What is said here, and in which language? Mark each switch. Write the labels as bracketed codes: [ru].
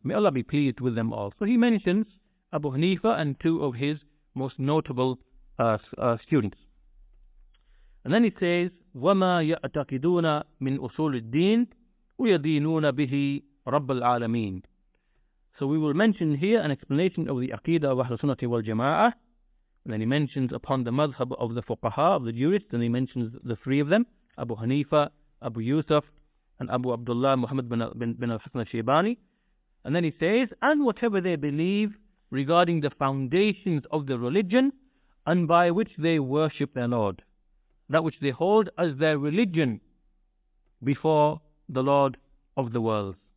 [en] May Allah be pleased with them all. So he mentions Abu Hanifa and two of his most notable students. And then he says, [ar] وَمَا يَعْتَقِدُونَ مِنْ أُصُولِ الدِّينِ وَيَدِينُونَ بِهِ رَبَّ الْعَالَمِينَ. [en] So we will mention here an explanation of the Aqeedah of Ahlul Sunnah wal Jama'ah. And then he mentions upon the madhab of the fuqaha, of the jurists, and he mentions the three of them, Abu Hanifa, Abu Yusuf, and Abu Abdullah Muhammad bin al-Hasan al-Shaybani. And then he says, and whatever they believe regarding the foundations of the religion and by which they worship their Lord, that which they hold as their religion before the Lord of the world.